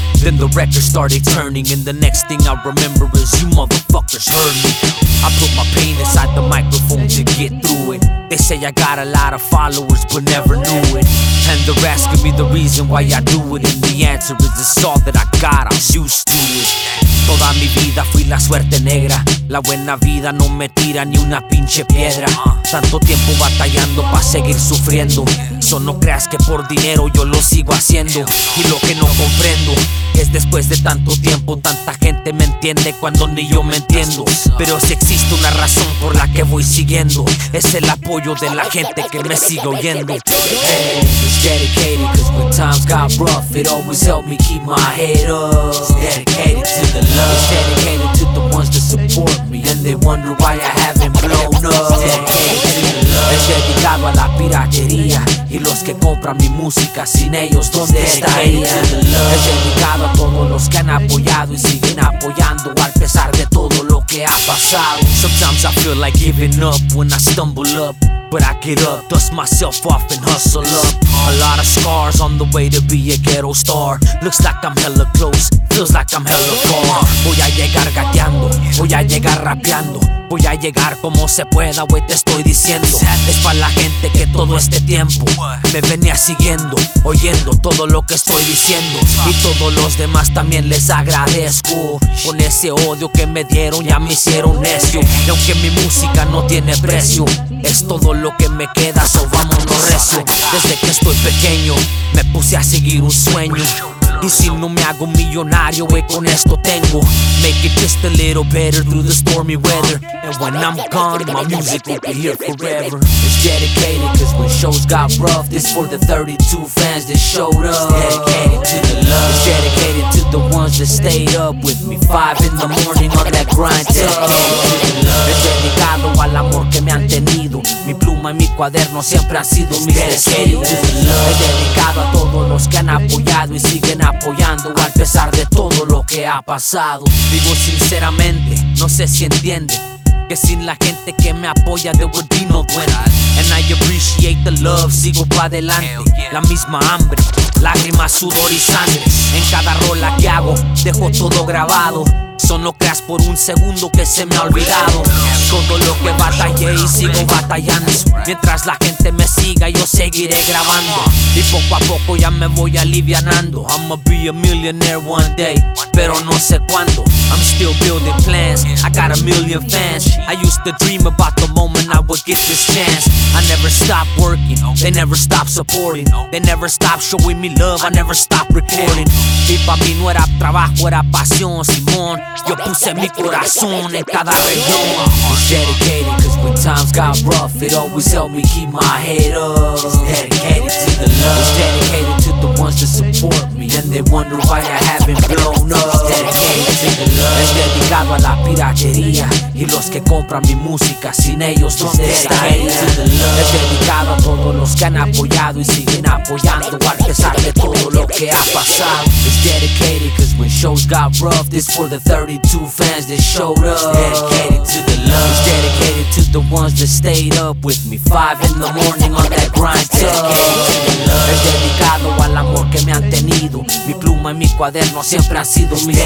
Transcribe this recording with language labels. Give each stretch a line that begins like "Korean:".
English: Then the record started turning. And the next thing I remember is you motherfuckers heard me. I put my pain inside the microphone to get through it. They say I got a lot of followers, but never knew it. And they're asking me the reason why I do it. And the answer is it's all that I got, I'm used to it.
Spanish: Toda mi vida fui la suerte negra. La buena vida no me tira ni una pinche piedra. Tanto tiempo batallando pa' seguir sufriendo. So no creas que por dinero yo lo sigo haciendo. Y lo que no comprendo es después de tanto tiempo tanta gente me entiende cuando ni yo me entiendo. Pero si existe una razón por la que voy siguiendo, es el apoyo de la gente que me sigue oyendo.
English: Hey, it's dedicated, cause when times got rough it always helped me keep my head up. Dedicated to the love. It's dedicated to the ones that support me and they wonder why I haven't blown up.
Spanish: Es dedicado a la piratería y los que compran mi música, sin ellos ¿dónde estarían? Es dedicado a todos los que han apoyado y siguen apoyando a pesar de todo lo que ha pasado.
English: Sometimes I feel like giving up when I stumble up, but I get up, dust myself off and hustle up. A lot of scars on the way to be a ghetto star. Looks like I'm hella close, feels like I'm hella far.
Spanish: Voy a llegar gateando, voy a llegar rapeando. Voy a llegar como se pueda, wey, te estoy diciendo. Es pa' la gente que todo este tiempo me venía siguiendo, oyendo todo lo que estoy diciendo. Y todos los demás también les agradezco. Con ese odio que me dieron ya me hicieron necio. Y aunque mi música no tiene precio, es todo lo que me queda, so vámonos recio. Desde que estoy pequeño, me puse a seguir un sueño. Y si no me hago millonario, wey, con esto tengo.
English: Make it just a little better through the stormy weather. And when I'm gone, my music will be here forever. It's dedicated, cause when shows got rough, this for the 32 fans that showed up. It's dedicated to the love. It's dedicated to the ones that stayed up with me 5 in the morning on that grind.
Spanish: Es dedicado al amor que me han tenido. Mi pluma y mi cuaderno siempre han sido mis tesoros. Es dedicado a todos los que han apoyado y siguen apoyando a pesar de todo lo que ha pasado. Digo sinceramente, no sé si entiende que sin la gente que me apoya
English: there would be no
Spanish: duendes.
English: And I appreciate the love,
Spanish: sigo pa' adelante. La misma hambre, lágrimas, sudor y sangre. En cada rola que hago, dejo todo grabado. Solo no creas por un segundo que se me ha olvidado. Todo lo que batallé y sigo batallando. Mientras la gente me siga yo seguiré grabando. Y poco a poco ya me voy alivianando.
English: I'ma be a millionaire one day,
Spanish: pero no sé cuándo.
English: I'm still building plans, I got a million fans. I used to dream about the moment I would get this chance. I never stop working, they never stop supporting. They never stop showing me love, I never stop recording.
Spanish: Y pa' mí no era trabajo, era pasión, Simón. Yo puse mi corazón en cada región.
English: It's dedicated, cause when times got rough it always helped me keep my head up. It's dedicated to the love. It's dedicated to the ones that support me and they wonder why I haven't blown up. It's dedicated to the love.
Spanish: Es dedicado a la piratería y los que compran mi música, sin ellos ¿dónde estarían? Es dedicado a todos los que han apoyado y siguen apoyando a pesar de todo lo que ha pasado.
English: It's dedicated, cause when shows got rough it's for the 32 fans that showed up. It's dedicated to the love. It's dedicated to the ones that stayed up with me 5 in the morning on that grind. It's dedicated to the love.
Spanish: Es dedicado al amor que me han tenido. Mi pluma y mi cuaderno siempre han sido mis testigos.